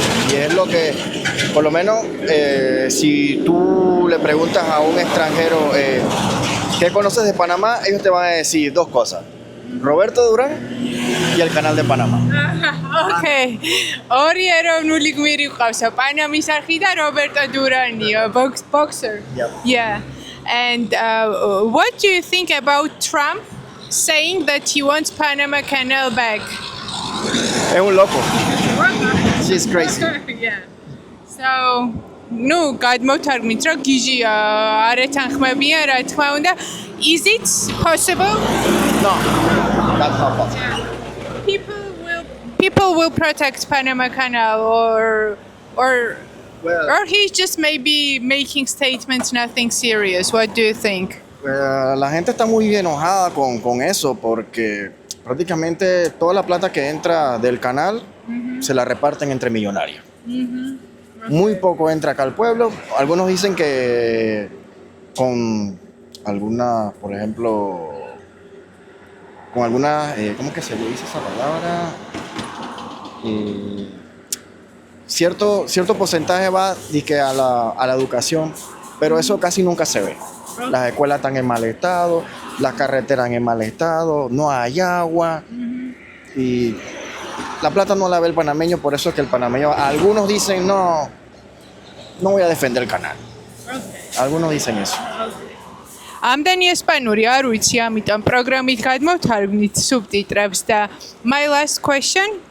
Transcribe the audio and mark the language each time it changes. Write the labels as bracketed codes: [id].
[es] Y es lo que, por lo menos, si tú le preguntas a un extranjero ¿qué conoces de Panamá? Ellos te van a decir dos cosas: Roberto Durán y el canal de Panamá. [en] Okay. [ka] ორი ეროვნული გმირი ყავსა, პანამის არხი და რობერტო დურანიო, boxer. [en] Yep. Yeah. And what do you think about Trump saying that he wants Panama Canal back? [es] Es un loco. [en] She's crazy. Yeah. [ka] So, ну, გადმოვთარგმნით, რომ გიჟი არ ეთანხმებიან, რა თქმა უნდა. [en] Is it possible? No, that's not possible. People will people will protect Panama Canal or he's just maybe making statements, nothing serious. What do you think? [es] La gente está muy enojada con eso porque prácticamente toda la plata que entra del canal se la reparten entre millonarios. Muy poco entra acá al pueblo. Algunos dicen que con alguna, por ejemplo, con alguna, ¿cómo que se le dice esa palabra? Cierto porcentaje va dizque, a la educación, pero eso casi nunca se ve. Las escuelas están en mal estado, las carreteras en mal estado, no hay agua y la plata no la ve el panameño, por eso es que el panameño, algunos dicen no voy a defender el canal. Algunos dicen eso. [ka] ამდენი ესპანური არ ვიცი, ამიტომ პროგრამით გადმოვთარგმნით სუბტიტრებს და [en] my last question.